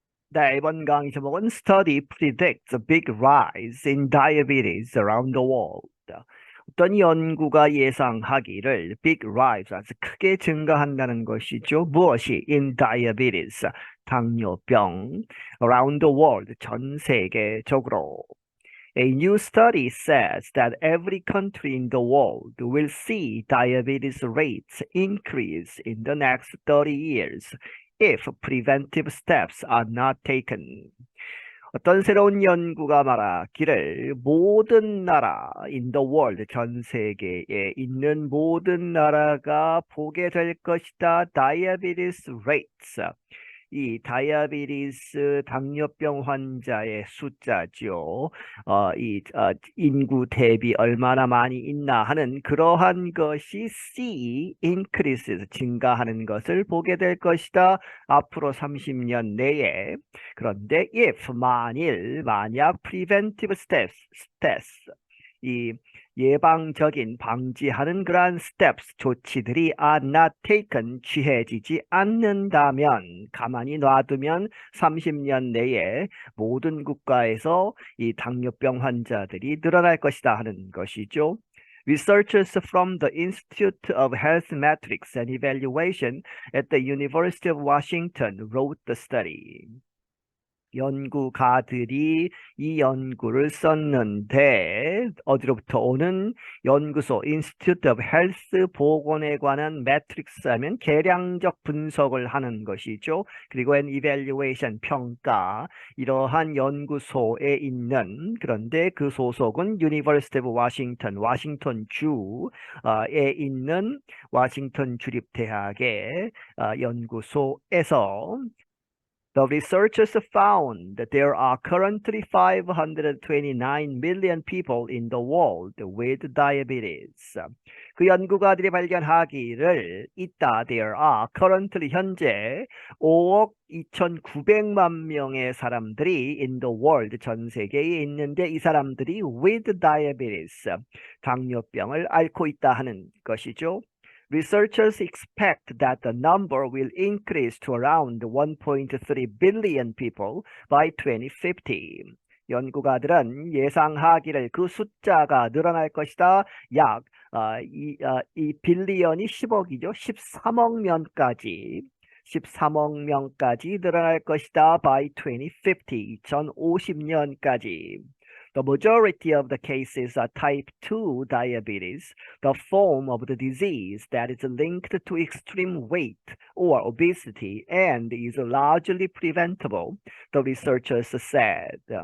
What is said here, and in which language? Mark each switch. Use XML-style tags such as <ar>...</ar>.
<ko>네, 이번 강의 제목은</ko> <en>Study predicts a big rise in diabetes around the world.</en> <ko>어떤 연구가 예상하기를</ko> <en>big rise,</en> <ko>아주 크게 증가한다는 것이죠. 무엇이?</ko> <en>in diabetes,</en> <ko>당뇨병,</ko> <en>around the world,</en> <ko>전 세계적으로.</ko> <en>A new study says that every country in the world will see diabetes rates increase in the next 30 years if preventive steps are not taken.</en> <ko>어떤 새로운 연구가 말하기를 모든 나라,</ko> <en>in the world,</en> <ko>전 세계에 있는 모든 나라가 보게 될 것이다.</ko> <en>diabetes rates.</en> <ko>이 다이아베티스 당뇨병 환자의 숫자죠. 인구 대비 얼마나 많이 있나 하는 그러한 것이</ko> <en>C increases</en> <ko>증가하는 것을 보게 될 것이다. 앞으로 30년 내에. 그런데 if 만약</ko> <en>preventive steps</en> <ko>이 예방적인 방지하는 그러한 steps 조치들이</ko> <en>are not taken</en> <ko>취해지지 않는다면 가만히 놔두면 30년 내에 모든 국가에서 이 당뇨병 환자들이 늘어날 것이다 하는 것이죠.</ko> <en>Researchers from the Institute of Health Metrics and Evaluation at the University of Washington wrote the study.</en> <ko>연구가들이 이 연구를 썼는데 어디로부터 오는 연구소 Institute of Health 보건에 관한 매트릭스 하면 계량적 분석을 하는 것이죠. 그리고</ko> <en>an evaluation</en> <ko>평가 이러한 연구소에 있는 그런데 그 소속은 University of Washington 워싱턴 주에 있는 워싱턴 주립대학의 연구소에서</ko> <en>The researchers found that there are currently 529 million people in the world with diabetes.</en> <ko>그 연구가들이 발견하기를</ko> <en>there are currently</en> <ko>현재 5억 2,900만 명의 사람들이</ko> <en>in the world</en> <ko>전 세계에 있는데 이 사람들이</ko> <en>with diabetes</en> <ko>당뇨병을 앓고 있다 하는 것이죠.</ko> <en>Researchers expect that the number will increase to around 1.3 billion people by 2050.</en> <ko>연구가들은 예상하기를 그 숫자가 늘어날 것이다. 약 이 빌리언이 10억이죠. 13억 명까지 늘어날 것이다.</ko> <en>by 2050,</en> <ko>2050년까지.</ko> <en>The majority of the cases are type 2 diabetes, the form of the disease that is linked to extreme weight or obesity and is largely preventable, the researchers said.</en>